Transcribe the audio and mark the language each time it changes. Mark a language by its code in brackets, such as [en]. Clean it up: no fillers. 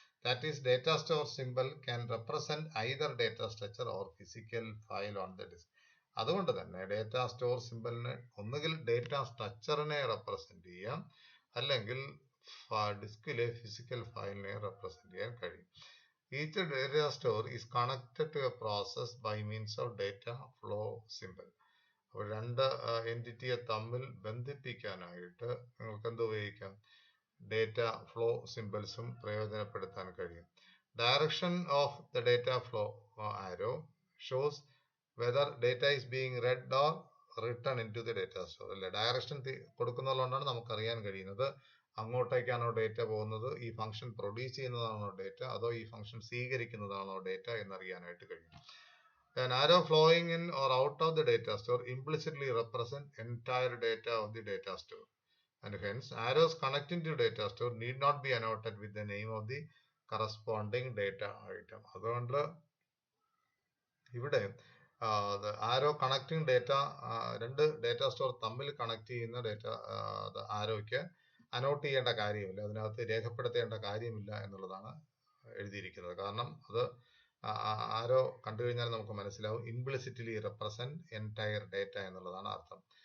[en] That is data store simple can represent either data structure or physical file on the disk. [ml] അതുകൊണ്ട് തന്നെ data store സിമ്പിളിന് ഒന്നുകിൽ data സ്ട്രക്ചറിനെ represent ചെയ്യാം, അല്ലെങ്കിൽ ഡിസ്കിലെ physical ഫയലിനെ represent ചെയ്യാൻ കഴിയും. [en] Each data store is connected to a process by means of data flow symbol. [ml] അപ്പോൾ രണ്ട് എൻറ്റിറ്റിയെ തമ്മിൽ ബന്ധിപ്പിക്കാനായിട്ട് നിങ്ങൾക്ക് എന്ത് ഉപയോഗിക്കാം? ഡേറ്റ ഫ്ലോ സിമ്പിൾസും പ്രയോജനപ്പെടുത്താൻ കഴിയും. [en] Direction of the data flow arrow shows whether data is being read or written into the data store. [ml] അല്ലെ, direction കൊടുക്കുന്നതുകൊണ്ടാണ് നമുക്കറിയാൻ കഴിയുന്നത് അങ്ങോട്ടേക്കാണോ ഡേറ്റ പോകുന്നത്, ഈ ഫംഗ്ഷൻ പ്രൊഡ്യൂസ് ചെയ്യുന്നതാണോ ഡേറ്റ, അതോ ഈ ഫംഗ്ഷൻ സ്വീകരിക്കുന്നതാണോ ഡേറ്റ എന്നറിയാനായിട്ട് കഴിയും. [en] An arrow flowing in or out of the data store implicitly represent entire data of the data store. And hence, arrows connecting to data store need not be annotated with the name of the corresponding data item. [ml] അതുകൊണ്ട് ഇവിടെ ആരോ connecting data, രണ്ട് data store തമ്മിൽ connect ചെയ്യുന്ന data ആരോയ്ക്ക് അനോട്ട് ചെയ്യേണ്ട കാര്യമില്ല, അതിനകത്ത് രേഖപ്പെടുത്തേണ്ട കാര്യമില്ല എന്നുള്ളതാണ് എഴുതിയിരിക്കുന്നത്. കാരണം അത് ആരോ കണ്ടു കഴിഞ്ഞാൽ നമുക്ക് മനസ്സിലാവും [en] implicitly represent entire data [ml] എന്നുള്ളതാണ് അർത്ഥം.